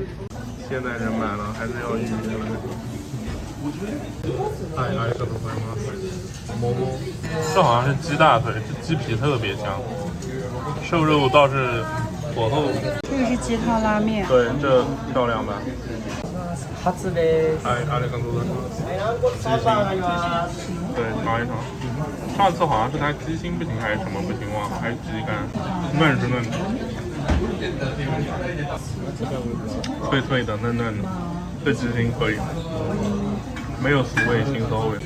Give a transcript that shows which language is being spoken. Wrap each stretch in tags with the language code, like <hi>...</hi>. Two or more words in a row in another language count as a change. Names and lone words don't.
<zh>现在人满了，还是要预约来。哎，这都会吗？馍馍，这好像是鸡大腿，这鸡皮特别香，瘦肉倒是火候。这个是鸡汤拉面。对，这漂亮吧？</zh> <ja>初です。哎，ありがとうございます。</ja> <zh>鸡心，对，尝一尝。上次好像是它鸡心不行还是什么不行忘了，还是鸡肝，嫩是嫩的，脆脆的，嫩嫩的，这鸡心可以，没有俗味腥骚味。</zh>